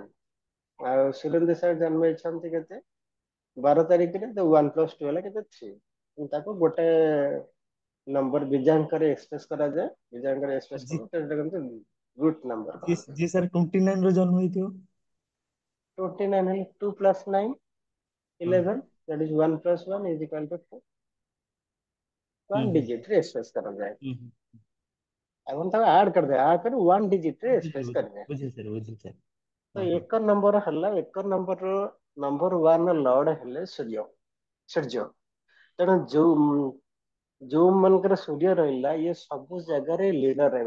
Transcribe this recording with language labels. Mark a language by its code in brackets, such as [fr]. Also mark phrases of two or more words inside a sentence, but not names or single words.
[or] ଆଉ ସୁରେନ୍ଦ୍ର ସାର୍ ଜନ୍ମ ହେଇଛନ୍ତି କେତେ 12 ତାରିଖରେ, ତ 1 + 2 ହେଲା କେତେ 3। ତାକୁ ଗୋଟେ ନମ୍ବର ବିଜାଙ୍କରେ ଏକ୍ସପ୍ରେସ କରାଯାଏ, ବିଜାଙ୍କରେ ଏକ୍ସପ୍ରେସ ଜି କଲେ ସେଟା କିନ୍ତୁ [en] root number [or] ଜି କହନ୍ତି। ଜି ସାର୍ 29 ରେ ଜନ୍ମ ହେଇଥିବ। 29 ହେଲେ 2 + 9 ହଁ 11, [en] that is 1 + 1 is equal to 2, [or] ହୁଁ 1 ହୁଁ digit ରେ ଏକ୍ସପ୍ରେସ କରାଯାଏ। ହୁଁ ହୁଁ। ଆପଣ ତାକୁ ଆଡ କରିଦେବେ, ଆଡ କରି 1 digit ରେ ବୁଝିଲି ଏକ୍ସପ୍ରେସ ବୁଝିଲି କରିବେ। ବୁଝିଲି ସାର୍, ବୁଝିଲି ସାର୍। ତ ହଁ ହଁ। 1 ନମ୍ବର ହେଲା, 1 ନମ୍ବର [en] number 1 lord [or] ହେଲେ ସୂର୍ଯ୍ୟ। ତେଣୁ ଯୋଉ ମାନଙ୍କର ସୂର୍ଯ୍ୟ ରହିଲା, ଇଏ ସବୁ ଜାଗାରେ ଲିଡର ରହିବ।